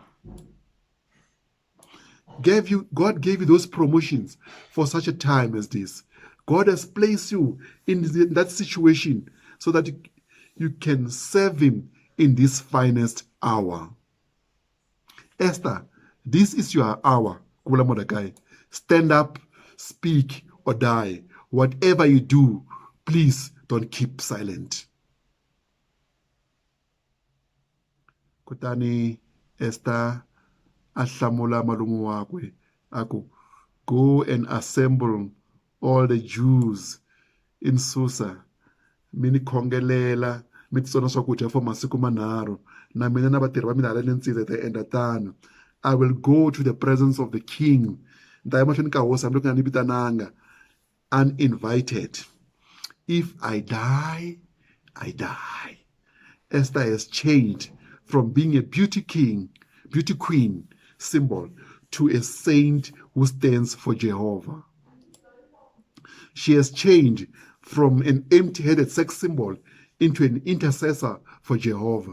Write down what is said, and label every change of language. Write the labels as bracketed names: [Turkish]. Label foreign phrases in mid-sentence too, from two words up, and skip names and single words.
[English] God gave you those promotions for such a time as this. God has placed you in that situation so that you can serve Him in this finest hour. Esther, this is your hour, Kula Mordecai. Stand up, speak, or die. Whatever you do, please don't keep silent. [Tsonga] Kutani Esther ahlamula malume wakwe aku, [English] go and assemble all the Jews in Susa. [Tsonga] Mini khongelela mi titsona swakudya for masiku manharhu, na mina na vatirhi va mina hala le ntsindza ta endla tano. [English] I will go to the presence of the king. [Tsonga] Nta ya mahlweni ka hosi hambi loko nga ni vitananga, [English] uninvited. If I die, I die. Esther has changed from being a beauty queen symbol to a saint who stands for Jehovah. She has changed from an empty-headed sex symbol into an intercessor for Jehovah.